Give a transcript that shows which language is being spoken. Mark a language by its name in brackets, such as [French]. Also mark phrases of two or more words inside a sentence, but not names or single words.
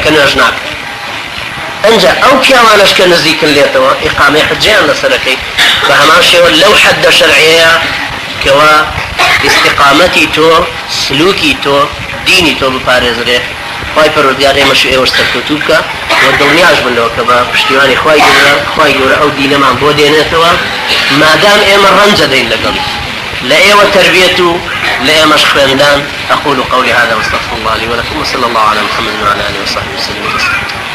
[Central Kurdish] کە نوێژ ناکەن ئەنجا ئەو پیاوانش کە نزیکن لێتەوە ئیقامەی حجیان لەسەرەکەی بە هەمان شێوە لەو حەدە شەرعیەیە کەوا ئیستیقامەتی تۆ سلوکی تۆ دینی تۆ بپارێزرێ خوای پەروەردگار ئێمەش و ئێوەش سەرکەوتوو بکە و دڵنیاش بنەوە کە بە پشتیوانی خوای گەورە ئەو دینەمان بۆ دێنێتەوە مادام ئێمە ڕەنجە دەین لەگەڵی [Arabic] لا ايوه تربيته لا ايوه مش [Central Kurdish] خويندان. [Arabic] اقول قولي هذا واستغفر الله لي ولكم وصلى الله على محمد وعلى اله وصحبه وسلم.